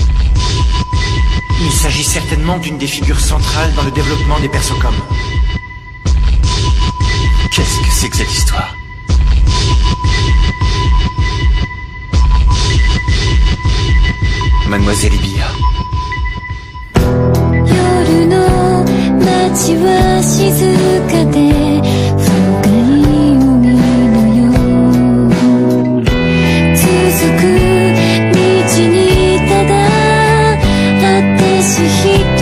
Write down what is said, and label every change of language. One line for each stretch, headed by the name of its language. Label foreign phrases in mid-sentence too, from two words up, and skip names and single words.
French: Il s'agit certainement d'une des figures centrales dans le développement des Persocom. Qu'est-ce que c'est que cette histoire? Mademoiselle Ibia.
Japanese: 夜の街は静かで深い海のよう続く道にただ私一